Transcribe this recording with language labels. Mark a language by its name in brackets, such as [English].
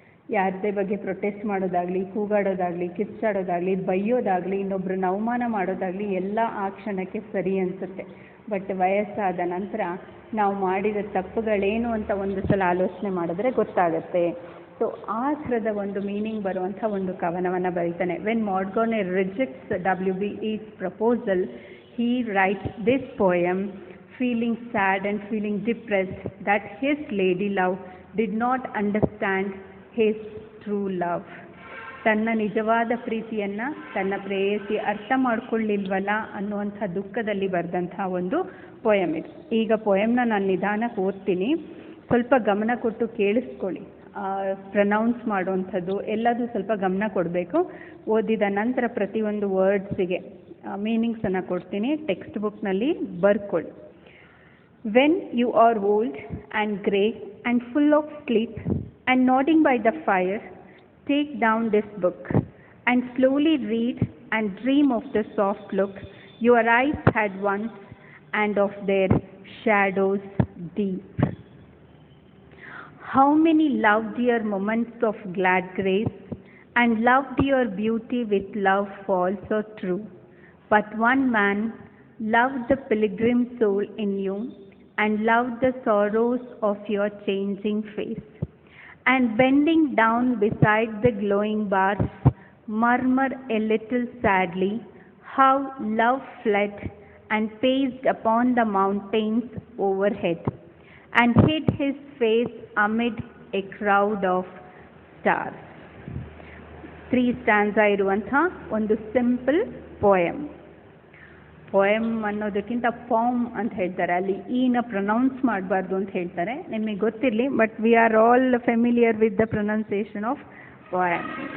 [Kannada] ಯಾರದೇ ಬಗ್ಗೆ ಪ್ರೊಟೆಸ್ಟ್ ಮಾಡೋದಾಗಲಿ, ಕೂಗಾಡೋದಾಗಲಿ, ಕಿಚ್ಚಾಡೋದಾಗಲಿ, ಬೈಯೋದಾಗಲಿ, ಇನ್ನೊಬ್ಬರನ್ನ ಅವಮಾನ ಮಾಡೋದಾಗಲಿ ಎಲ್ಲ ಆ ಕ್ಷಣಕ್ಕೆ ಸರಿ ಅನಿಸುತ್ತೆ. ಬಟ್ ವಯಸ್ಸಾದ ನಂತರ ನಾವು ಮಾಡಿದ ತಪ್ಪುಗಳೇನು ಅಂತ ಒಂದು ಸಲ ಆಲೋಚನೆ ಮಾಡಿದ್ರೆ ಗೊತ್ತಾಗುತ್ತೆ. ಸೊ ಆ ಥರದ ಒಂದು ಮೀನಿಂಗ್ ಬರುವಂಥ ಒಂದು ಕವನವನ್ನು ಬರೀತಾನೆ. [English] When Maud Gonne rejects WB Yeats proposal, he writes this poem feeling sad and feeling depressed that his lady love did not understand his true love. [Kannada] ತನ್ನ ನಿಜವಾದ ಪ್ರೀತಿಯನ್ನು ತನ್ನ ಪ್ರೇಯಸಿ ಅರ್ಥ ಮಾಡ್ಕೊಳ್ಳಿಲ್ವಲ್ಲ ಅನ್ನುವಂಥ ದುಃಖದಲ್ಲಿ ಬರೆದಂಥ ಒಂದು ಪೊಯಮ್ ಇದು. ಈಗ ಪೊಯಮ್ನ ನಾನು ನಿಧಾನಕ್ಕೆ ಓದ್ತೀನಿ, ಸ್ವಲ್ಪ ಗಮನ ಕೊಟ್ಟು ಕೇಳಿಸ್ಕೊಳ್ಳಿ. ಪ್ರನೌನ್ಸ್ ಮಾಡುವಂಥದ್ದು ಎಲ್ಲದೂ ಸ್ವಲ್ಪ ಗಮನ ಕೊಡಬೇಕು. ಓದಿದ ನಂತರ ಪ್ರತಿಯೊಂದು ವರ್ಡ್ಸಿಗೆ ಮೀನಿಂಗ್ಸನ್ನು ಕೊಡ್ತೀನಿ. ಟೆಕ್ಸ್ಟ್ ಬುಕ್ನಲ್ಲಿ ಬರ್ಕೊಳ್ಳಿ. [English] When you are old and grey and full of sleep and nodding by the fire, take down this book and slowly read and dream of the soft look your eyes had once and of their shadows deep. How many loved your moments of glad grace and loved your beauty with love false or true, but one man loved the pilgrim soul in you and loved the sorrows of your changing face. And bending down beside the glowing bars, murmur a little sadly, how love fled and paced upon the mountains overhead, and hid his face amid a crowd of stars. [Kannada] 3 stanza ಇರುವಂಥ ಒಂದು simple poem. Poem ಅನ್ನೋದಕ್ಕಿಂತ palm ಅಂತ ಹೇಳ್ತಾರೆ, ಅಲ್ಲಿ ಈನ pronounce ಮಾಡಬಾರ್ದು ಅಂತ ಹೇಳ್ತಾರೆ. ನಿಮಗೆ ಗೊತ್ತಿರಲಿ, [English] But we are all familiar with the pronunciation of poem.